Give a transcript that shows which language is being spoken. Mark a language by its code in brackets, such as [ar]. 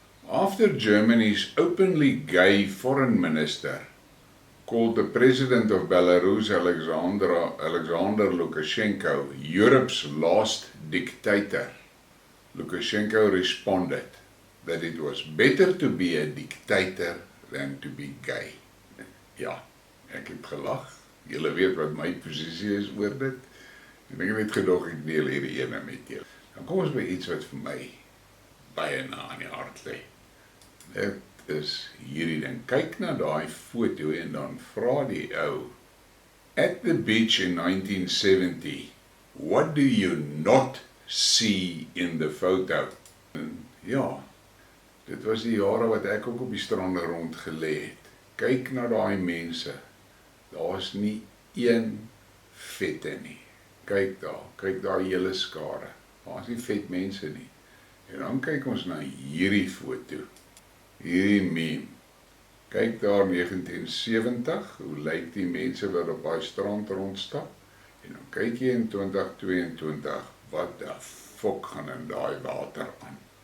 [en] After Germany's openly gay foreign minister called the president of Belarus, Alexander Lukashenko, Europe's last dictator, Lukashenko responded that it was better to be a dictator than to be gay. [af] Ja, ek het gelag. Julle weet wat my posisie is oor dit. En ek het net gedog ek deel hierdie ene met julle. Dan kom ons by iets wat vir my baie na aan die hart lê. Dit is hierdie ding. Kyk na daai foto en dan vra die ou, [en] at the beach in 1970, what do you not see in the photo? [af] En ja, dit was die jare wat ek ook op die strande rond gelê het. Kyk na daai mense. Daar is nie een vette nie. Kyk daar hele skare. Daar is nie vet mense nie. En dan kyk ons na hierdie foto. Hierdie meme. Kyk daar 1970, hoe lyk die mense wat op daai strand rondstap? En dan kyk jy in 2022, wat die fok gaan in daai water aan.